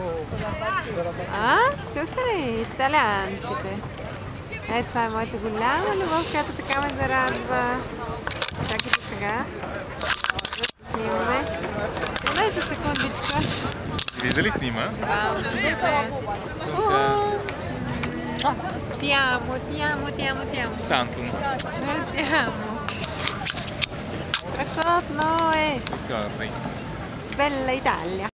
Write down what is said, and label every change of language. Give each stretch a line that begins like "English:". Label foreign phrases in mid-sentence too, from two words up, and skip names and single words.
Bulgarian: Чухте ли италианците? Ето, това е моята голяма любов, която така ме зарадва. Чакайте сега. Снимаме. Дай за секундичка. Вижда ли снима?
Italian: Ti amo. Tanto. Ti amo.
Bulgarian: Страхотно е.
Italian: Ricordi. Bella Italia.